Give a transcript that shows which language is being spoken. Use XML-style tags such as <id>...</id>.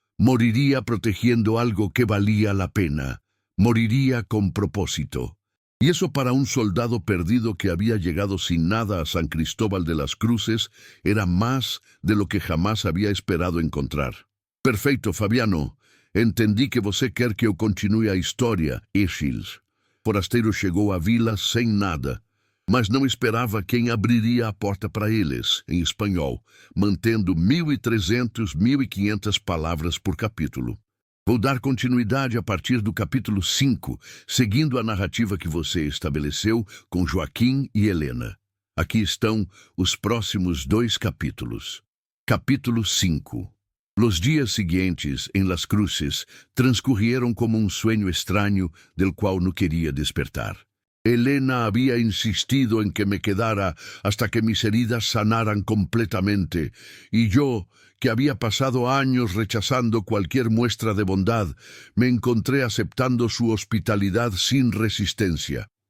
<es>Moriría protegiendo algo que valía la pena. Moriría con propósito. Y eso para un soldado perdido que había llegado sin nada a San Cristóbal de las Cruces era más de lo que jamás había esperado encontrar.</es> <pt>Perfeito, Fabiano. Entendí que você quer que eu continue a história, Eschils. Forasteiro chegou à vila sem nada, mas não esperava quem abriria a porta para eles, em espanhol, mantendo 1.300, 1.500 palavras por capítulo. Vou dar continuidade a partir do capítulo 5, seguindo a narrativa que você estabeleceu com Joaquim e Helena. Aqui estão os próximos 2 capítulos. Capítulo 5.</pt> <es>Los días siguientes en las cruces transcurrieron como un sueño extraño del cual no quería despertar. Helena había insistido en que me quedara hasta que mis heridas sanaran completamente, y yo, que había pasado años rechazando cualquier muestra de bondad, me encontré aceptando su hospitalidad sin resistencia.</es>